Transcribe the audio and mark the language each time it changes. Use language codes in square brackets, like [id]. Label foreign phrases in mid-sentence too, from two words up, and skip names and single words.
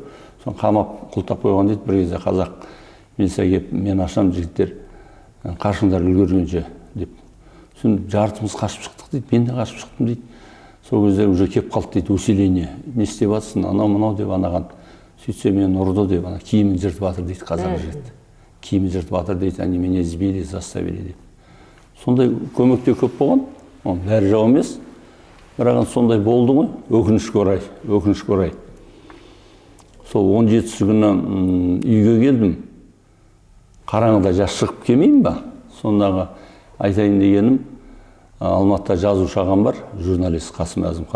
[kk] Сон қамап құлтап қойған дейді, бір кезде қазақ милиция келіп, мен ашам жігіттер, қашыңдар үлгергенше деп. Сон жартымыз қашып шықтық дейді, мен де қашып шықтым дейді. Сол кезде уже кеп қалды дейді, усиление. Не істеп жатсың, анау-мынау деп анаған. Сөйтсе мен ұрды деп, ана киімін жыртып жатыр дейді қазақ жігіт. Киімін жыртып жатыр дейді, [ru] они меня сбили, заставили деп. [kk] Сондай көмекте көп болған, оның бәрі жау емес. Бірақ сондай болды ғой, өкінішке орай. Сол 17-сі күні үйге келдім. Қараңғыда жас шығып келмеймін ба? Сондағы айтайын дегенім, Алматыда жазушы ағам бар, журналист Қасым Әзімхан.